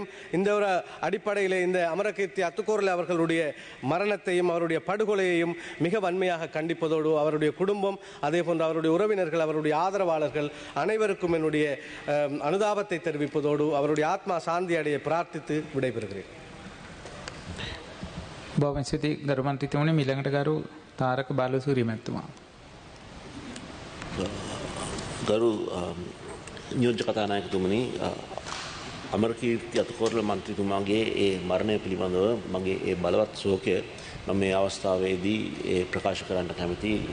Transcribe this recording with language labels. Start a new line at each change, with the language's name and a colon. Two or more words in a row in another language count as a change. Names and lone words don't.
Tamil: இந்த ஒரு அடிப்படையில் இந்த அமரகீர்த்தி அத்துக்கோரல் அவர்களுடைய மரணத்தையும் அவருடைய படுகொலையையும் மிக வன்மையாக கண்டிப்பதோடு அவருடைய குடும்பம் அதே போன்று அவருடைய உறவினர்கள் அவருடைய ஆதரவாளர்கள் அனைவருக்கும் என்னுடைய அனுதாபத்தை தெரிவிப்பதோடு அவருடைய ஆத்மா சாந்தி அடைய பிரார்த்தித்து விடைபெறுகிறேன்.
Sinhala: බොහොම ස්තුතියි ගරු මන්ත්‍රීතුමනි. ඊළඟට ගරු තාරක බාලසූරිය මැතිතුමා. ගරු නියෝජ්‍ය කතානායකතුමනි, අමරකීර්ති අතුකෝරළ මන්ත්‍රීතුමාගේ ඒ මරණය පිළිබඳව මගේ ඒ බලවත් ශෝකය මම මේ අවස්ථාවේදී ප්‍රකාශ කරන්න කැමති.